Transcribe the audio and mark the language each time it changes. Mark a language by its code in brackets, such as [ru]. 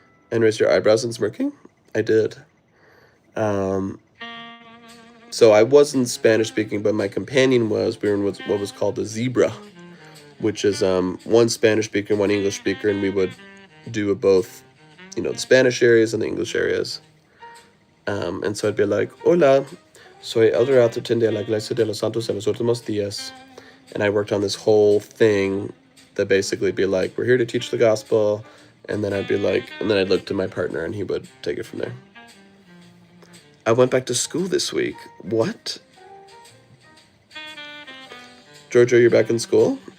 [en] And raise your eyebrows and smirking? I did. So I wasn't Spanish speaking, but my companion was. We were in what was called a zebra, which is one Spanish speaker, one English speaker, and we would do both, the Spanish areas and the English areas. And so I'd be like, [es] hola, soy el relator de la Iglesia de los Santos de los Últimos Días. [en] And I worked on this whole thing that basically be like, we're here to teach the gospel. And then I'd be like, and then I'd look to my partner and he would take it from there. I went back to school this week. What? Giorgio, you're back in school?